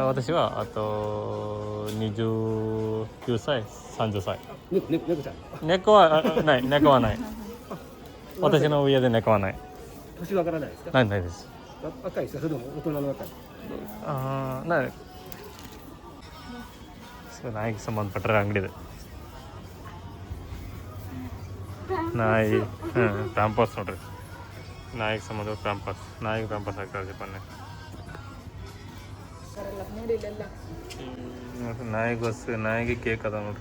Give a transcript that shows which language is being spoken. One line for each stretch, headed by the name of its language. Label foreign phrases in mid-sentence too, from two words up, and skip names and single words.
Japanese: 私はあと29歳、30歳。猫ちゃん。猫はない、猫はない。私の家で猫はない。年わからないですか。ないです。若いですか。それとも大人の若い。
Kannada: ない。So ನಾಯಿಗೆ ಸಂಬಂಧಪಟ್ಟರೆ ಅಂಗಡಿ ಇದೆ. ನಾಯಿ ಪ್ಯಾಂಪರ್ಸ್ ನೋಡ್ರಿ. ನಾಯಿಗೆ ಸಂಬಂಧ ಪ್ಯಾಂಪರ್ಸ್. ನಾಯಿಗೆ ಪ್ಯಾಂಪರ್ಸ್ ಹಾಕ್ತಾರೆ ಜಪಾನ್ಯಾಗ. ನೋಡಿ ಇಲ್ಲೆಲ್ಲ ನೋಡ್ರಿ ನಾಯಿಗೆ ಕೇಕ್ ಅದ ನೋಡ್ರಿ.